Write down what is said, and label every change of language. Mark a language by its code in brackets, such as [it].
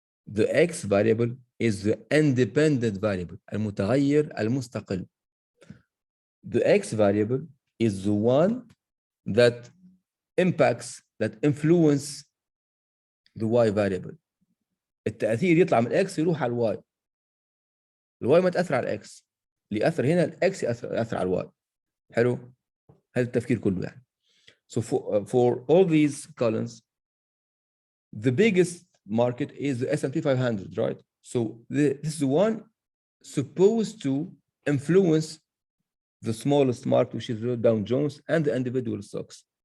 [en] The x variable is the independent variable [ar] المتغير المستقل. [en] The x variable is the one that impacts, that influence the y variable. [ar] التأثير يطلع من x يروح على الواي. الواي ما تأثر على الاكس، اللي يأثر هنا الاكس يأثر على الواي. حلو؟ هذا التفكير كله يعني. [en] So for all these columns, the biggest market is the S&P 500, right? So this is the one supposed to influence the smallest market, which is the Dow Jones and the individual stocks.